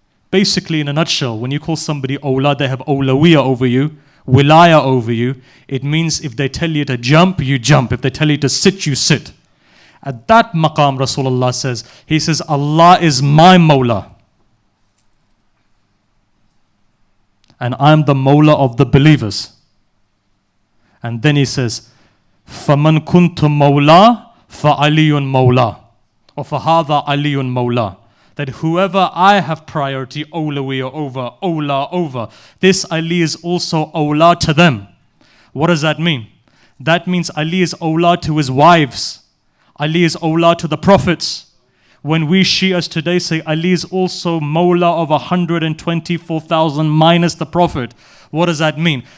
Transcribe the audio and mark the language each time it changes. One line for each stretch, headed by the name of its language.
English: Basically, in a nutshell, when you call somebody awla, they have awlawiya over you, wilaya over you. It means if they tell you to jump, you jump. If they tell you to sit, you sit. At that maqam, Rasulullah says, he says, Allah is my Mawla. And I'm the Mawla of the believers.
Arabic: And then he says, فَمَنْ كُنْتُ مَوْلَى فَعَلِيٌّ مَوْلَى.
English: Or
Arabic: فَهَذَا عَلِيٌّ مَوْلَى.
English: That whoever I have priority, awlawiya over, awla over, this Ali is also awla to them. What does that mean? That means Ali is awla to his wives. Ali is awla to the prophets. When we Shias today say Ali is also Mawla of 124,000 minus the Prophet, what does that mean?